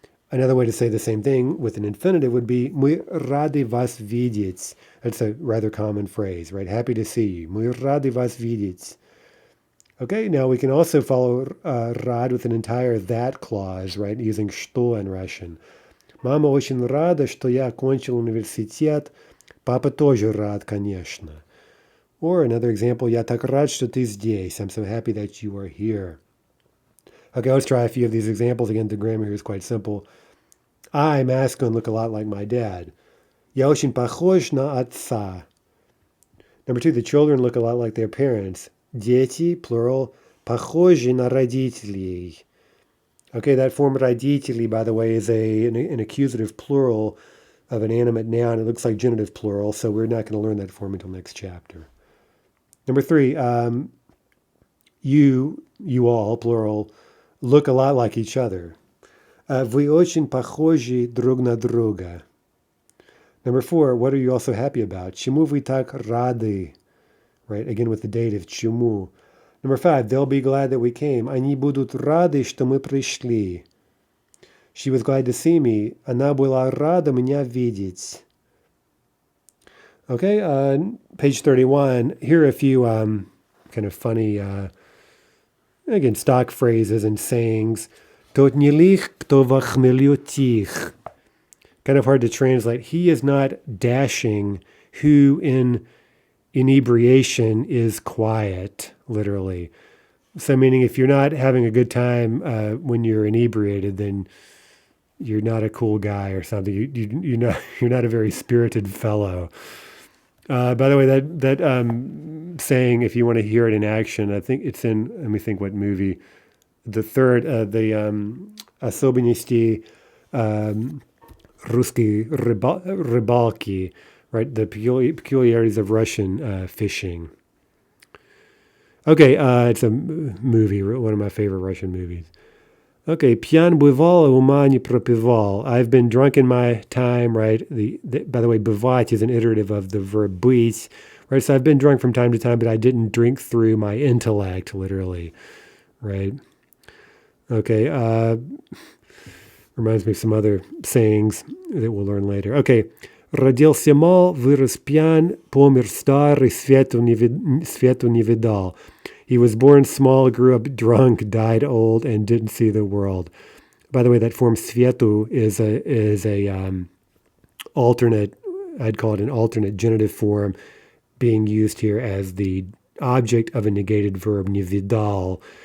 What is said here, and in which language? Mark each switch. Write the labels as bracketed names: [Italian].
[English] Another way to say the same thing with an infinitive would be, [Russian] мы рады вас видеть. [English] That's a rather common phrase, right? Happy to see you. [Russian] Мы рады вас видеть. [English] Okay, now we can also follow rad with an entire that clause, right? Using что in Russian. [Russian] Мама очень рада, что я окончил университет. Папа тоже рад, конечно. [English] Or another example, [Russian] я так рад, что ты здесь. [English] I'm so happy that you are here. Okay, let's try a few of these examples. Again, the grammar here is quite simple. I, masculine, look a lot like my dad. [Russian] Я очень похож на отца. [English] Number 2, the children look a lot like their parents. Дети, plural, [Russian] Похожи на родителей. [English] Okay, that form родители, by the way, is an accusative plural of an animate noun. It looks like genitive plural, so we're not going to learn that form until next chapter. Number 3, you all, plural, look a lot like each other. [Russian] Вы очень похожи друг на друга. [English] Number 4, what are you also happy about? [Russian] Чему вы так рады? [English] Right, again with the dative, чему. Number 5, they'll be glad that we came. [Russian] Они будут рады, что мы пришли. [English] She was glad to see me. [Russian] Она была рада меня видеть. [English] Okay, page 31. Here are a few kind of funny, again, stock phrases and sayings. [Russian] Тот не лих, кто во хмелю тих. [English] Kind of hard to translate. He is not dashing, who in inebriation is quiet, literally. So meaning if you're not having a good time when you're inebriated, then you're not a cool guy or something. You're not a very spirited fellow. By the way, that saying, if you want to hear it in action, I think it's in, let me think what movie. The third, the [Russian] особенности русской рыбалки, [English] right? The peculiarities of Russian fishing. Okay, it's a movie, one of my favorite Russian movies. [Russian] Okay, пьян бывал, ума не пропивал. [English] I've been drunk in my time, right? By the way, бывать is an iterative of the verb быть, right? So I've been drunk from time to time, but I didn't drink through my intellect, literally, right? Okay, reminds me of some other sayings that we'll learn later. [Russian] Okay, родился мал, вырос пьян, помер старый, свету не видал. [English] He was born small, grew up drunk, died old, and didn't see the world. By the way, that form svetu is a alternate, I'd call it an alternate genitive form being used here as the object of a negated verb, [Russian] не видал.